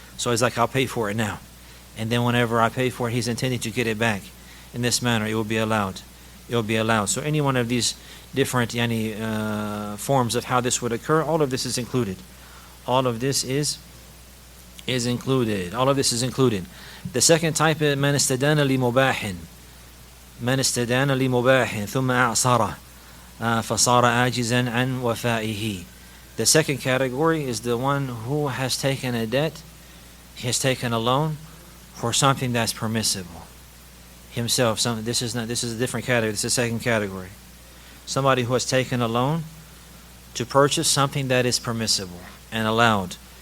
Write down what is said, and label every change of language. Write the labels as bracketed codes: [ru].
[en] So he's like, I'll pay for it now. And then whenever I pay for it, he's intending to get it back. In this manner, it will be allowed. it will be allowed. So any one of these different forms of how this would occur, all of this is included. All of this is included. All of this is included. The second type is [ar] من استدان لمباح. من استدان لمباح ثم أعصره فصار عاجزا عن وفائه. [en] The second category is the one who has taken a debt, he has taken a loan for something that's permissible. Himself, this is a different category, this is the second category. Somebody who has taken a loan to purchase something that is permissible and allowed.